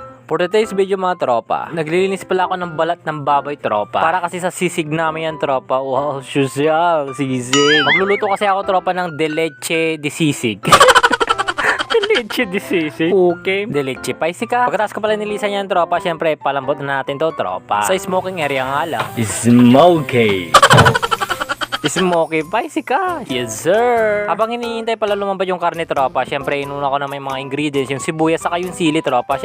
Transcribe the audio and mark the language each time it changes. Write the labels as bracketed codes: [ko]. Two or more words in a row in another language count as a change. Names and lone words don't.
[en] For today's video [tl] mga tropa, naglilinis pala ako ng balat ng baboy tropa. Para kasi sa sisig namin yan tropa. Wow, social, sisig. Magluluto kasi ako tropa ng [es] de leche de [tl] sisig. [es] De leche de [tl] sisig? Okay. [es] De leche paisika. [tl] Pagkatapos ko pala nilisan yan tropa, syempre palambot na natin to tropa. Sa [en] smoking area [tl] nga lang. Smoky. Smoky paisika. [en] Yes sir. [tl] Habang hinihintay pala lumambot yung karne tropa, syempre inuna ko na may mga ingredients, yung sibuyas saka yung sili tropa.